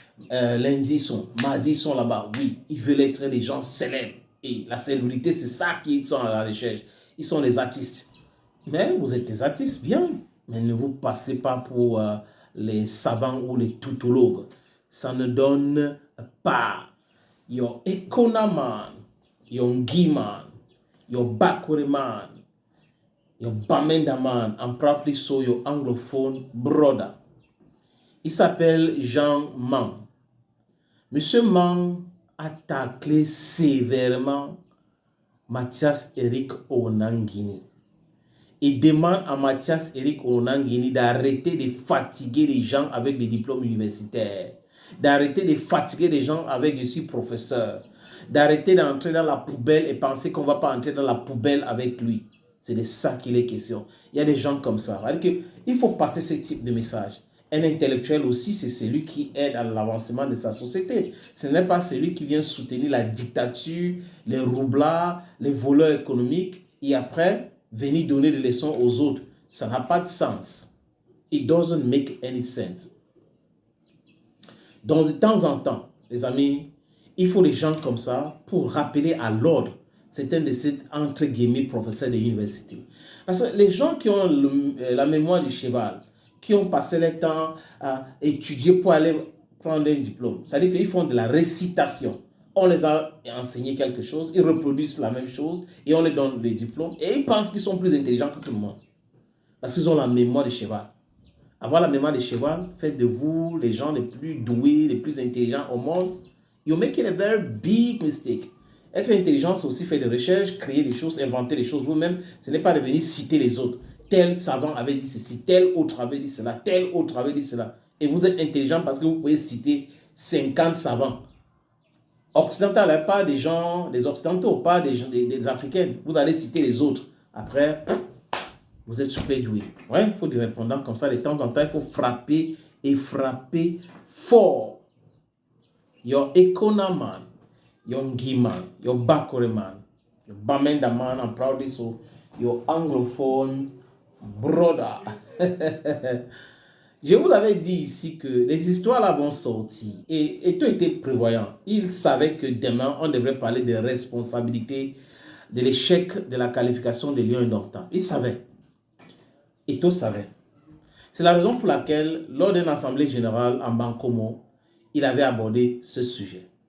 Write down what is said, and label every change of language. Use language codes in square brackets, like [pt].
[fr] Lundi, mardi, ils sont là-bas. Oui, ils veulent être des gens célèbres. Et la célébrité, c'est ça qu'ils sont à la recherche. Ils sont des artistes. Mais vous êtes des artistes, bien. Mais ne vous passez pas pour les savants ou les tautologues. Ça ne donne pas. [en] Your Economan, your Giman, your Bakuri man, your Bamenda man, and probably so your anglophone brother. [fr] Il s'appelle Jean Mang. Monsieur Mang a taclé sévèrement Mathias Eric Onangini. Il demande à Mathias Eric Onangini d'arrêter de fatiguer les gens avec des diplômes universitaires, d'arrêter de fatiguer les gens avec je suis professeur, d'arrêter d'entrer dans la poubelle et penser qu'on ne va pas entrer dans la poubelle avec lui. C'est de ça qu'il est question. Il y a des gens comme ça. Il faut passer ce type de message. Un intellectuel aussi, c'est celui qui aide à l'avancement de sa société. Ce n'est pas celui qui vient soutenir la dictature, les roublards, les voleurs économiques et après venir donner des leçons aux autres. Ça n'a pas de sens. [en] It doesn't make any sense. [fr] Donc, de temps en temps, les amis, il faut des gens comme ça pour rappeler à l'ordre certains de ces, entre guillemets, professeurs de l'université. Parce que les gens qui ont la mémoire du cheval, qui ont passé leur temps à étudier pour aller prendre un diplôme, c'est-à-dire qu'ils font de la récitation. On les a enseigné quelque chose, ils reproduisent la même chose et on les donne des diplômes et ils pensent qu'ils sont plus intelligents que tout le monde. Parce qu'ils ont la mémoire du cheval. Avoir la mémoire du cheval fait de vous les gens les plus doués, les plus intelligents au monde. [en] You're making a very big mistake. [fr] Être intelligent, c'est aussi faire des recherches, créer des choses, inventer des choses vous-même. Ce n'est pas de venir citer les autres. Tel savant avait dit ceci, tel autre avait dit cela, tel autre avait dit cela. Et vous êtes intelligent parce que vous pouvez citer 50 savants. Occidentaux, pas des gens, des occidentaux, pas des africains. Vous allez citer les autres. Après, vous êtes super doué. Ouais, il faut des répondants comme ça. De temps en temps, il faut frapper et frapper fort. [en] Your Economan, your Giman, your Bakore man, your Bamenda man, I'm proudly so, your anglophone brother. [fr] Je vous avais dit ici que les histoires là vont sortir et Eto'o était prévoyant. Il savait que demain, on devrait parler de responsabilité de l'échec de la qualification de Lyon Indomptable. Il savait. Eto'o savait. C'est la raison pour laquelle, lors d'une assemblée générale en Bankomo, il avait abordé ce sujet.